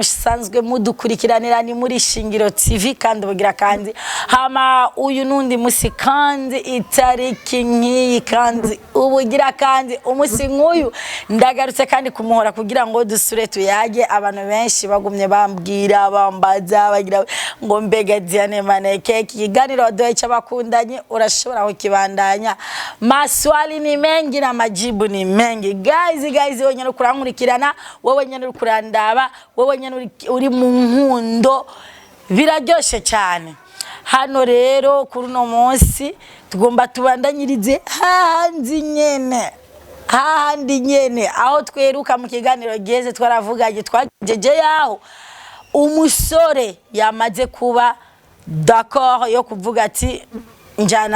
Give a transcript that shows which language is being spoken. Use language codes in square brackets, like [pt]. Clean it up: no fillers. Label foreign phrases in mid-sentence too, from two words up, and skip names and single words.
[rn] musanzwe mudukurikiranira ni muri Shingiro TV kandi bugira kandi hama uyu nundi musi kandi itariki nkiyi kandi ubugira kandi umusi nk'uyu ndagarutse kandi kumuhora kugira ngo dusure tuyage abantu benshi bagumye bambwira bambaza bagira ngo mbega Diane maneke kiganiro doye cy'abakundanye urashobora kukibandanya [sw] maswali ni mengi na majibu ni mengi [rn] guys wenye kurankurikirana wowe nyene kurandaba wowe nyene uri mu nkundo biraryoshe cyane hano rero kuri no munsi tugomba tubandanyirize handi nyene aho tweruka mu kiganiro geze twaravugaje twageje yaho umusore yamaze kuba d'accord yo kuvuga ati njana